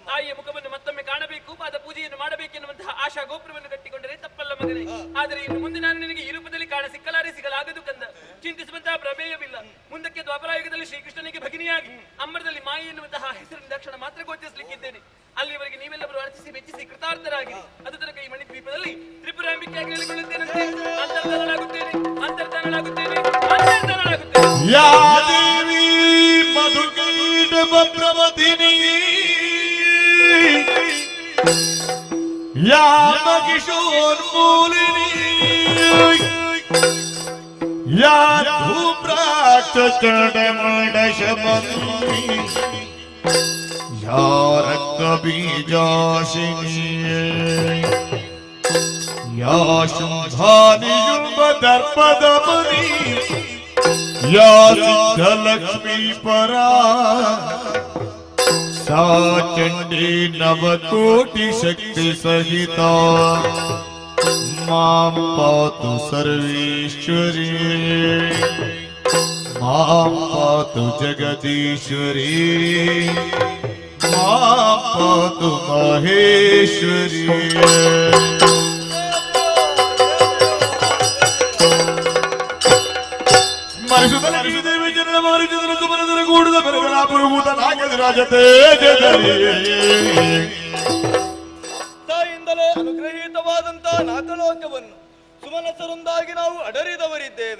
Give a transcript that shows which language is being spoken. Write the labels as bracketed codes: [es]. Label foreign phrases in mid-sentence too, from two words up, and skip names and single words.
[kn] ತಾಯಿಯ ಮುಖವನ್ನು ಮತ್ತೊಮ್ಮೆ ಕಾಣಬೇಕು, ಪಾದ ಪೂಜೆಯನ್ನು ಮಾಡಬೇಕೆನ್ನುವಂತಹ ಆಶಾ ಗೋಪುರವನ್ನು ಕಟ್ಟಿಕೊಂಡರೆ ತಪ್ಪಲ್ಲ ಮಗನೇ. ಆದರೆ ಇನ್ನು ಮುಂದೆ ನಾನು ನಿನಗೆ ಈ ರೂಪದಲ್ಲಿ ಕಾಣ ಸಿಗಲಾಗದು ಕಂದ. ಚಿಂತಿಸುವಂತಹ ಪ್ರಮೇಯವಿಲ್ಲ. ಮುಂದಕ್ಕೆ ದ್ವಾಪರಾಯುಗದಲ್ಲಿ ಶ್ರೀಕೃಷ್ಣನಿಗೆ ಭಗಿನಿಯಾಗಿ ಅಮ್ಮರದಲ್ಲಿ ಮಾಯಿ ಎನ್ನುವಂತಹ ಹೆಸರಿನ ಕ್ಷಣ ಮಾತ್ರ ಗೋಚರಿಸಲಿಕ್ಕಿದ್ದೇನೆ. ಅಲ್ಲಿವರೆಗೆ ನೀವೆಲ್ಲರೂ ಅರ್ಚಿಸಿ ಮೆಚ್ಚಿಸಿ ಕೃತಾರ್ಥರಾಗಿರಿ. ಅದು ತನಕ ಈ ಮಣಿದ್ವೀಪದಲ್ಲಿ ತ್ರಿಪುರಾಂಬಿಕೆಯಾಗಿ ನೆಲೆಗೊಳ್ಳುತ್ತೇನಂತೆ. ಅಂತರ್ಧಾನಳಾಗುತ್ತೇನೆ. [sa] ಯಾ ದೇವಿ ಮಧುಕೀಟ ಭದ್ರವತಿನಿ ಯಾ ಮಗಿಷೋನ್ಮೂಲಿನಿ ಯಾ ಧೂಮ್ರಾಕ್ಷ ಚಂಡಮಂಡಶಮನಿ ಯಾ ರಕ್ತ ಬೀಜಾಶಿನಿ ಯಾ ಶುಂಭಾನಿ ಶುಂಭ ದರ್ಪದಮನಿ ಯಾ ಸಿದ್ಧಲಕ್ಷ್ಮೀ ಪರಾ सा चंडी नवकोटि शक्ति सहिता मां पातु सर्वेश्वरी मां पातु जगदीश्वरी मां पातु महेश्वरी [kn] ತಾಯಿಂದಲೇ ಅನುಗ್ರಹೀತವಾದಂತಹ ನಾಗಲೋಕವನ್ನು ಸುಮನಸರೊಂದಾಗಿ ನಾವು ಅಡರಿದವರಿದ್ದೇವೆ.